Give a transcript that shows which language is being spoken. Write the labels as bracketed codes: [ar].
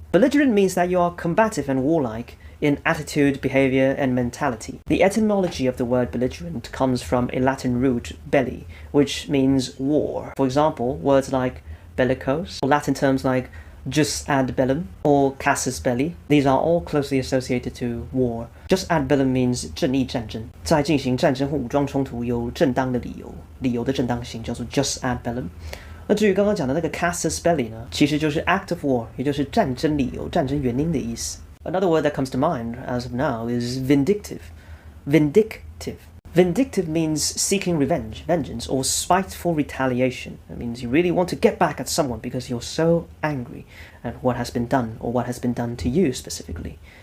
[en] Belligerent means that you are combative and warlike in attitude, behavior, and mentality. The etymology of the word belligerent comes from a Latin root, belli, which means war. For example, words like bellicose, or Latin terms like jus ad bellum or casus belli. These are all closely associated to war. [zh] Jus ad bellum means 正义战争，在进行战争或武装冲突有正当的理由，理由的正当性叫做 jus ad bellum。那至于刚刚讲的那个 casus belli 呢，其实就是 [en] act of war， [zh] 也就是战争理由、战争原因的意思。 [en] Another word that comes to mind as of now is vindictive. Vindictive means seeking revenge, vengeance, or spiteful retaliation. It means you really want to get back at someone because you're so angry at what has been done or what has been done to you specifically.